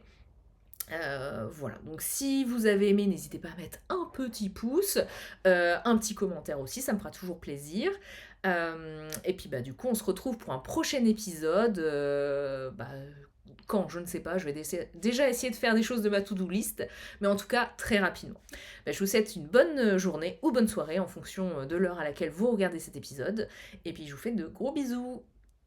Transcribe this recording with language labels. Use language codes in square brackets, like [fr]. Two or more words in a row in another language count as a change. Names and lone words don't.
[fr] Voilà, donc si vous avez aimé, n'hésitez pas à mettre un petit pouce, un petit commentaire aussi, ça me fera toujours plaisir. Et puis du coup, on se retrouve pour un prochain épisode. Quand, je ne sais pas, je vais déjà essayer de faire des choses de ma [en] to-do list, [fr] mais en tout cas très rapidement. Je vous souhaite une bonne journée ou bonne soirée en fonction de l'heure à laquelle vous regardez cet épisode, et puis je vous fais de gros bisous.